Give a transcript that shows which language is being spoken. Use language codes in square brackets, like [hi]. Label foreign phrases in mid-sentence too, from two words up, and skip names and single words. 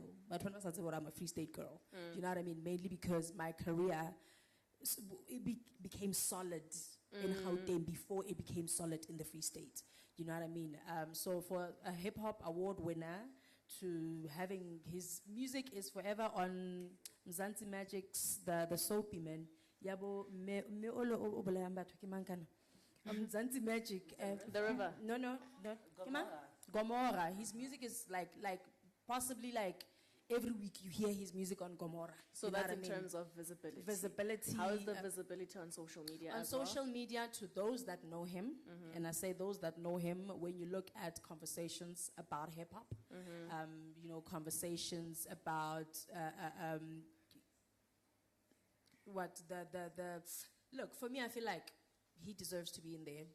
[en] But when I said I'm a Free State girl, you know what I mean? Mainly because my career became solid in Gauteng before it became solid in the Free State. You know what I mean? So for a hip hop award winner to having his music is forever on Mzansi Magic's the Soapy Man. [st] Yabo me olo obolayang batho ke mang kana? [en] Mzansi Magic. The River. No. Gomorrah. His music is like possibly like every week you hear his music on Gomorrah. So You know that's what in I mean? terms of visibility. Visibility. How is the visibility on social media? On as well? social media, to those that know him, and I say those that know him, when you look at conversations about hip hop, conversations about look, for me, I feel like he deserves to be in there.